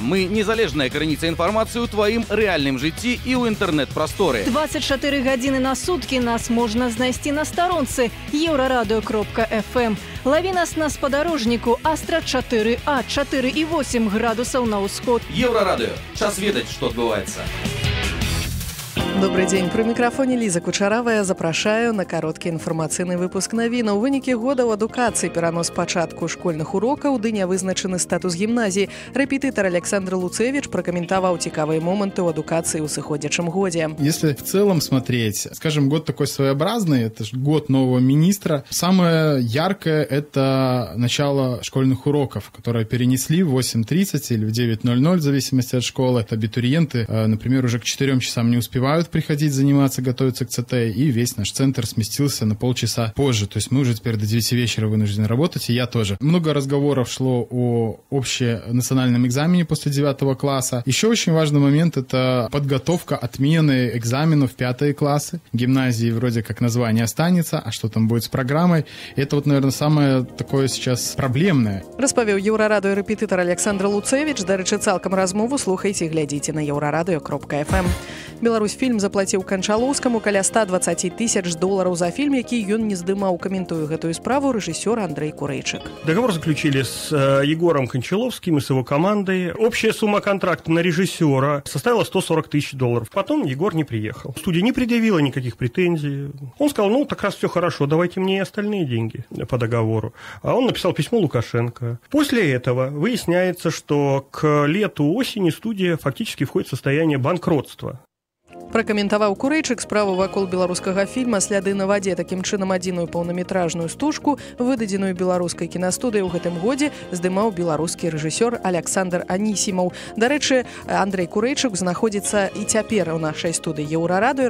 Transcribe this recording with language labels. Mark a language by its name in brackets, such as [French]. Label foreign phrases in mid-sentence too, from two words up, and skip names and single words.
[Belarusian] Мы незалежная крыніца інфармацыі ў тваім рэальным жыцці і ў інтэрнэт-прасторы. 24 гадзіны на суткі нас можна знайсці на старонцы еўрарадыё.фм. Лаві нас на спадарожніку Астра 4А, 4,8 градусаў на ўсход. Еўрарадыё. Час ведаць, што адбываецца. [Russian] Добрый день. При микрофоне Лиза Кучарава. [Belarusian] Я запрашаю на короткі інфармацыйны выпуск навін. У вынікі года ў адукацыі перанос пачатку школьных урокаў, ды не вызначаны статус гімназіі. Рэпетытар Александр Луцевич прокомментовал цікавыя моманты ў адукацыі ў сыходзячым годзе. [Russian] Если в целом смотреть, скажем, год такой своеобразный, это же год нового министра. Самое яркое – это начало школьных уроков, которые перенесли в 8:30 или в 9:00, в зависимости от школы. Абитуриенты, например, уже к 4 часам не успевают приходить заниматься, готовиться к ЦТ, и весь наш центр сместился на полчаса позже. То есть мы уже теперь до 9 вечера вынуждены работать, и я тоже. Много разговоров шло о общенациональном экзамене после 9 класса. Еще очень важный момент – это подготовка отмены экзаменов в 5 классы. Гимназии вроде как название останется, а что там будет с программой? Это вот, наверное, самое такое сейчас проблемное. [Belarusian] Распавёў Еўрарадыё рэпетытар Александр Луцевич. Дарэчы, цалкам размову слухайце і глядзіце на еўрарадыё.фм. Беларусьфільм заплаціў Канчалоўскаму каля $120 000 за фильм, які ён не здымаў. Каментуе гэтую справу рэжысёр Андрей Курэйчык. [Russian] Договор заключили с Егором Кончаловским и с его командой. Общая сумма контракта на режиссера составила $140 000. Потом Егор не приехал. Студия не предъявила никаких претензий. Он сказал, ну, так раз все хорошо, давайте мне и остальные деньги по договору. А он написал письмо Лукашенко. После этого выясняется, что к лету-осени студия фактически входит в состояние банкротства. [Belarusian] Пракаментаваў Курэйчык справу вакол беларускага фільма «Сляды на вадзе». Такім чынам, адзіную паўнаметражную стужку, выдадзеную беларускай кінастудыяй у гэтым годзе, здымаў беларускі рэжысёр Александр Анісімаў. Дарэчы, Андрей Курэйчык знаходзіцца і цяпер у нашай студыі Еўрарадыё.